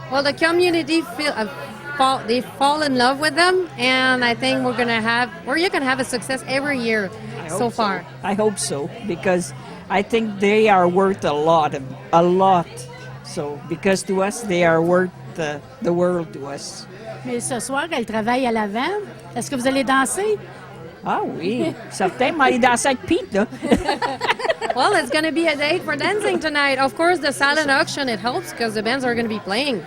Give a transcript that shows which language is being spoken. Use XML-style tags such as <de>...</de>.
<en>Well, the community they fall in love with them, and I think you're gonna have a success every year so far. I hope so because I think they are worth a lot. So because to us they are worth the world to us.</en> <fr>Mais ce soir, elle travaille à l'avant. Est-ce que vous allez danser? Ah oui, certain. Mais aller danser avec Pete, là.</fr> <en>Well, it's going to be a date for dancing tonight. Of course, the silent auction, it helps because the bands are going to be playing.</en>